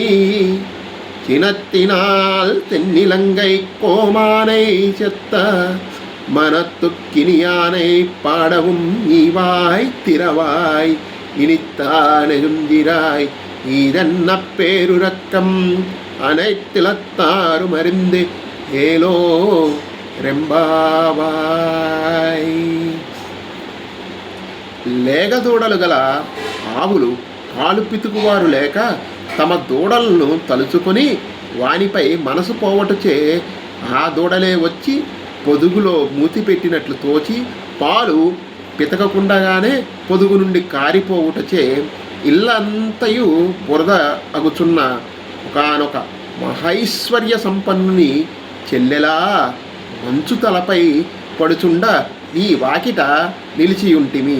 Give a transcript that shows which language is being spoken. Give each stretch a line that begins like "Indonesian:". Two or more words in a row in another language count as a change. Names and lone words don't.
Tamil: சினத்தினால் தென்னிலங்கை கோமானை செத்த மனத்துக்கினியானை பாடவும் நீவாய் திறவாய் இனித்தானெழுந்திராய் இதன்ன பேருரக்கம் அனைத்திலத்தாரும் அறிந்து ஏலோ రెంబావాయ్.
Telugu: లేగదూడలు గల ఆవులు పాలు పితుకువారు లేక తమ దూడలను తలుచుకొని వానిపై మనసు పోవటచే ఆ దూడలే వచ్చి పొదుగులో మూతి పెట్టినట్లు తోచి పాలు పితకకుండగానే పొదుగు నుండి కారిపోవుటచే ఇల్లంతయు బురద అగుచున్న ఒకానొక మహైశ్వర్య సంపన్నుని చెల్లెలా మంచు తలపై పడుచుండ నీ వాకిట నిలిచియుంటిమి.